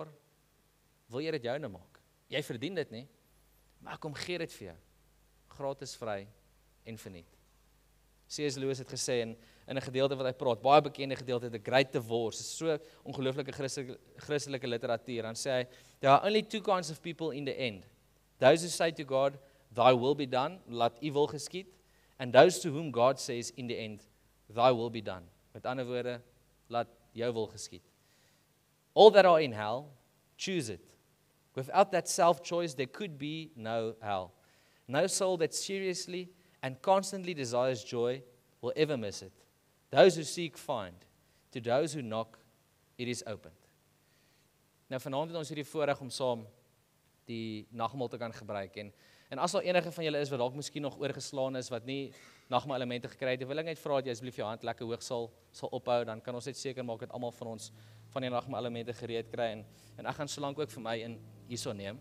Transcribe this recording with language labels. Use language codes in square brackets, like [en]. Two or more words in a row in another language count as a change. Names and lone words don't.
[af] Wil jy dit joune maak? Jy verdien dit nie, maar ek kom gee dit vir jou. Gratis, vry en verniet. C.S. Lewis het gesê in 'n gedeelte wat hy praat, baie bekende gedeelte, The Great Divorce, is so ongelooflike Christelike literatuur. Dan sê hy, [en] there are only two kinds of people in the end. Those who say to God, thy will be done, [af] laat u wil geskied, [en] and those to whom God says in the end, thy will be done. [af] Met ander woorde, laat jou wil geskied. [en] All that are in hell, choose it. Without that self-choice, there could be no hell. No soul that seriously and constantly desires joy will ever miss it. Those who seek find. To those who knock, it is opened. [af] Nou vanaand het ons hierdie voorreg om saam die nagmaal te kan gebruik en as daar enige van julle is wat dalk miskien nog oorgeslaan is wat nie nagmaal elemente gekry het, wil ek net vra dat jy asseblief jou hand lekker hoog sal ophou, dan kan ons net seker maak dat almal van ons van die nagmaal elemente gereed kry en ek gaan solank ook vir my in hierso neem.